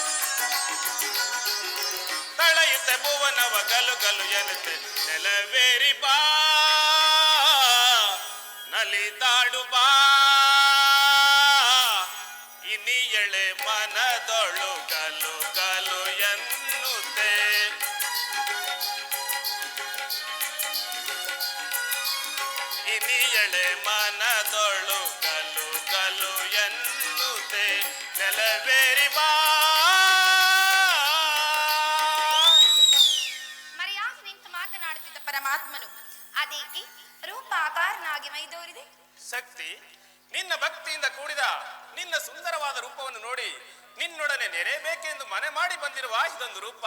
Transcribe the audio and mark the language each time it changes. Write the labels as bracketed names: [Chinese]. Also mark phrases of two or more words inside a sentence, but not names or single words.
[Kannada] ತಳೆಯುತ್ತೆ ಭುವನವ ಗಲು ಗಲು ಎನ್ನುತ್ತೆ ನೆಲವೇರಿ ಬಾ ನಲಿದಾಡು ಬಾ ಇನಿಯಳೆ ಮನದೊಳು ಗಲು ಗಲು ಎನ್ನುತ್ತೆ ಇನಿಯಳೆ ಮನದೊಳು ಗಲು ಗಲು ಎನ್ನುತ್ತೆ ನೆಲವೇರಿ ಬಾ. ಮರೆಯಾಗಿ ನಿಂತು ಮಾತನಾಡುತ್ತಿದ್ದ ಪರಮಾತ್ಮನು ಅದೇಕೆ ರೂಪಾಕಾರನಾಗಿ ಮೈದೋರಿದೆ? ಶಕ್ತಿ, ನಿನ್ನ ಭಕ್ತಿಯಿಂದ ಕೂಡಿದ ನಿನ್ನ ಸುಂದರವಾದ ರೂಪವನ್ನು ನೋಡಿ ನಿನ್ನೊಡನೆ ನೆರೆಯಬೇಕೆಂದು ಮನೆ ಮಾಡಿ ಬಂದಿರುವ ಇದೊಂದು ರೂಪ.